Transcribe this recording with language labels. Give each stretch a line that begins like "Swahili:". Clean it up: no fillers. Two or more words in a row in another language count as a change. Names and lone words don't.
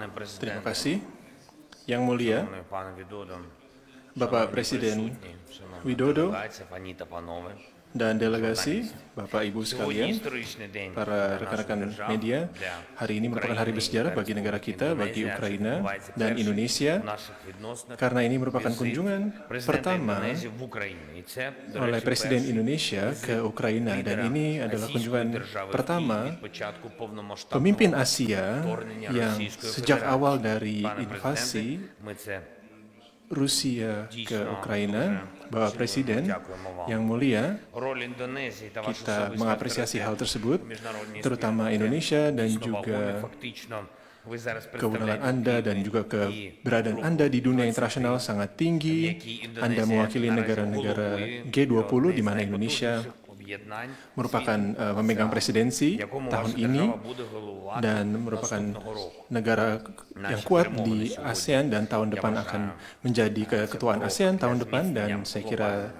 Indonesian: Terima
Ukrainian: президенте,
Indonesian: kasih. Yang mulia,
Ukrainian: шановний пане Widodo,
Indonesian: Bapak
Ukrainian: шановні
Indonesian: Presiden
Ukrainian: присутні, шановна
Indonesian: Widodo
Ukrainian: делегація, пані та панове.
Indonesian: dan delegasi, Bapak Ibu
Ukrainian: Сьогодні
Indonesian: sekalian,
Ukrainian: історичний день
Indonesian: para
Ukrainian: для нашої
Indonesian: rekan-rekan
Ukrainian: держави,
Indonesian: media,
Ukrainian: для
Indonesian: hari ini merupakan hari
Ukrainian: України,
Indonesian: bersejarah bagi
Ukrainian: Республіки
Indonesian: negara kita, bagi
Ukrainian: Індонезія.
Indonesian: Ukraina
Ukrainian: Відбувається
Indonesian: dan
Ukrainian: перший
Indonesian: Indonesia,
Ukrainian: в наших відносинах
Indonesian: karena ini merupakan
Ukrainian: візит
Indonesian: kunjungan
Ukrainian: президента
Indonesian: pertama
Ukrainian: Індонезії в Україну. І це, до
Indonesian: oleh
Ukrainian: речі,
Indonesian: Presiden
Ukrainian: перший
Indonesian: Indonesia ke Ukraina dan
Ukrainian: лідера
Indonesian: ini adalah
Ukrainian: Російської
Indonesian: kunjungan
Ukrainian: держави
Indonesian: pertama
Ukrainian: від початку повномасштабного
Indonesian: pemimpin Asia
Ukrainian: вторгнення
Indonesian: yang
Ukrainian: Російської
Indonesian: sejak
Ukrainian: Федерації.
Indonesian: awal dari
Ukrainian: Пане
Indonesian: invasi
Ukrainian: президенте, ми це
Indonesian: Rusia ke Ukraina, Bapak Presiden yang mulia,
Ukrainian: роль Індонезії та вашу
Indonesian: kita
Ukrainian: особисту
Indonesian: mengapresiasi hal
Ukrainian: авторитет
Indonesian: tersebut,
Ukrainian: у міжнародній
Indonesian: terutama
Ukrainian: спільноті.
Indonesian: Indonesia dan
Ukrainian: Дійсно вагомі,
Indonesian: juga
Ukrainian: фактично ви зараз
Indonesian: kewenangan
Ukrainian: представляєте
Indonesian: Anda dan juga keberadaan Anda di dunia internasional sangat tinggi. Anda mewakili negara-negara G20 di mana Indonesia merupakan memegang presidensi tahun ini dan merupakan negara yang kuat di ASEAN dan tahun depan akan menjadi keketuaan ASEAN tahun depan dan saya kira